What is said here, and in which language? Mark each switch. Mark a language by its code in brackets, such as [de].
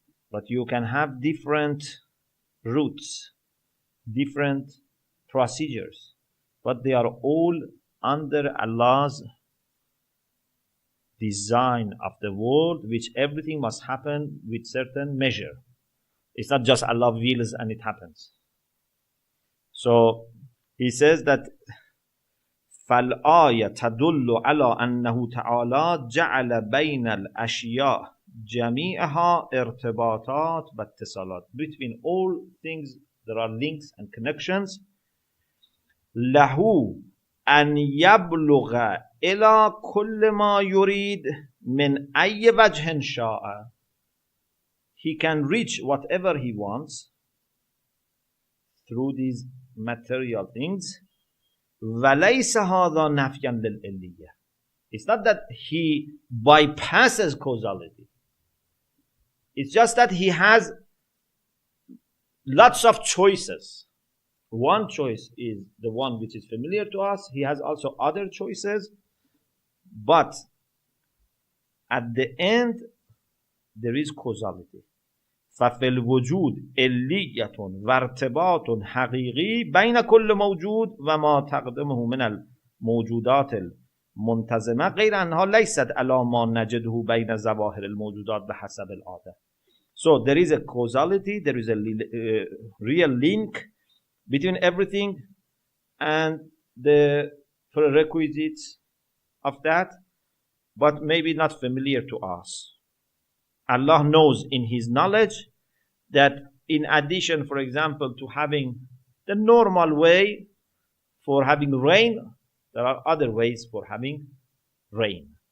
[en] But you can have different routes, different procedures, but they are all under Allah's design of the world, which everything must happen with certain measure. It's not just Allah wills and it happens. So he says that [ar] فَالْآيَةَ تَدُلُّ عَلَىٰ أَنَّهُ تَعَالَىٰ جَعَلَ بَيْنَ الْأَشْيَاءِ جَمِيعَهَا ارْتِبَاطَاتٍ وَاتِّصَالَاتٍ. [en] Between all things there are links and connections. [ar] لَهُ أَنْ يَبْلُغَ إِلَىٰ كُلِّ مَا يُرِيدُ مِنْ أَيِّ وَجْهٍ شَاءَ. [en] He can reach whatever he wants through these material things. [ar] وَلَيْسَ هَذَا نَفْيًا لِلْإِلِّيَّةِ. [en] It's not that he bypasses causality. It's just that he has lots of choices. One choice is the one which is familiar to us. He has also other choices. But at the end, there is causality. [ar] ففي الوجود علية وارتباط حقيقي بين كل موجود وما تقدمه من الموجودات المنتظمة غير أنها ليست على ما نجده بين ظواهر الموجودات بحسب العادة. [en] So there is a causality, there is a real link between everything and the prerequisites of that, but maybe not familiar to us. Allah knows in His knowledge that in addition, for example, to having the normal way for having rain, there are other ways for having rain.